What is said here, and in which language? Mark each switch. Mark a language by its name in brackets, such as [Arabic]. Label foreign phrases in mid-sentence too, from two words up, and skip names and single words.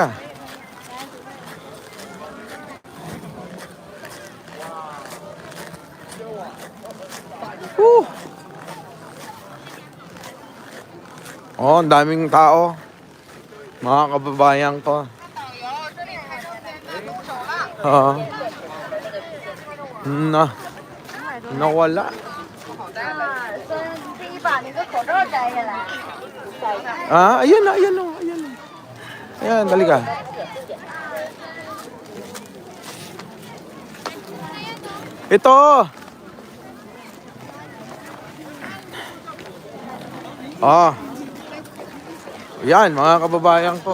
[Filipino] Woo! Oh, ang daming tao. Mga kababayan ko. Oo. Nawala. [Chinese] 第一把那个口罩摘下来，摘一下。 [Filipino] Ayan na. Ayan, dali ka. Ito. Yan, mga kababayan ko.